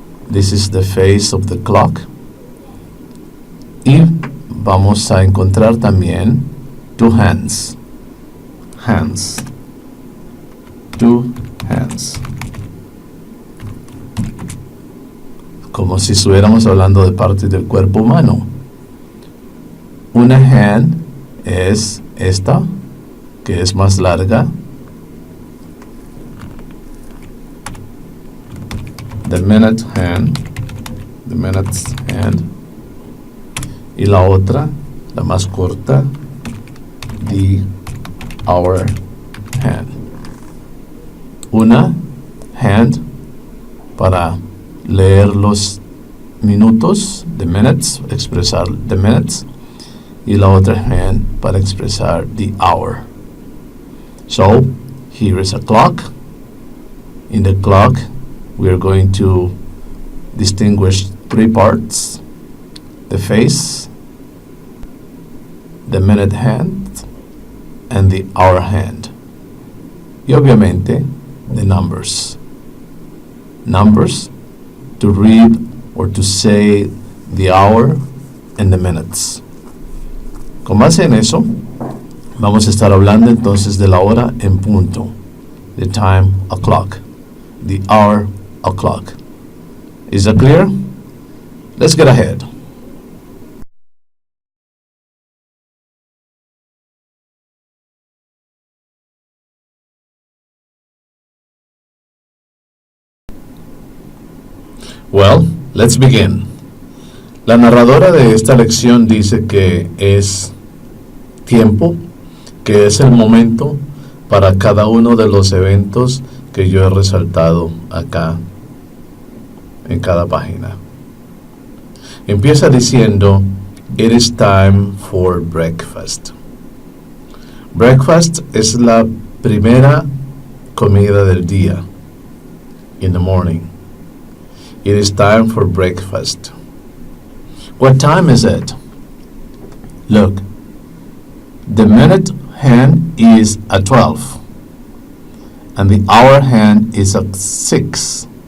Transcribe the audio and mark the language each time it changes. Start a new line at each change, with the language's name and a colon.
English: This is the face of the clock.
Spanish: Y vamos a encontrar también
English: two hands. Hands. Two hands.
Spanish: Como si estuviéramos hablando de partes del cuerpo humano. Una hand es esta, que es más larga.
English: The minute hand. The minute's hand.
Spanish: Y la otra, la más corta,
English: the hour hand.
Spanish: Una hand para leer los minutos,
English: the minutes,
Spanish: expresar the minutes, y la otra hand para expresar
English: the hour. So, here is a clock. In the clock, we are going to distinguish three parts: the face, the minute hand, and the hour hand.
Spanish: Y obviamente,
English: the numbers. Numbers to read or to say the hour and the minutes.
Spanish: Con base en eso, vamos a estar hablando entonces de la hora en punto.
English: The time o'clock. The hour o'clock. Is that clear? Let's get ahead. Well, let's begin.
Spanish: La narradora de esta lección dice que es tiempo, que es el momento para cada uno de los eventos que yo he resaltado acá en cada página. Empieza diciendo
English: It is time for breakfast.
Spanish: Breakfast es la primera comida del día.
English: In the morning. It is time for breakfast. What time is it? Look, the minute hand is at 12 and the hour hand is at 6.